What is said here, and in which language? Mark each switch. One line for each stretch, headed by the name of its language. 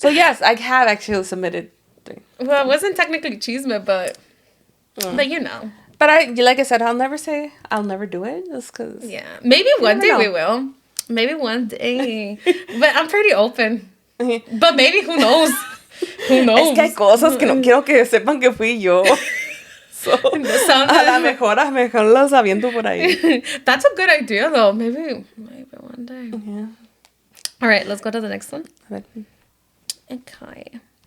English: So yes, I have actually submitted 3. Well, it wasn't technically chisme, but But like I said, I'll never say I'll never do it just because. Yeah, maybe one day we will. Maybe one day, but I'm pretty open. But maybe who knows? Who knows?
Spanish: Es que hay cosas que no quiero que sepan que fui yo.
English: So,
Spanish: a la mejor las aviento por ahí.
English: That's a good idea, though. Maybe one day. Yeah. All right, let's go to the next one. Okay.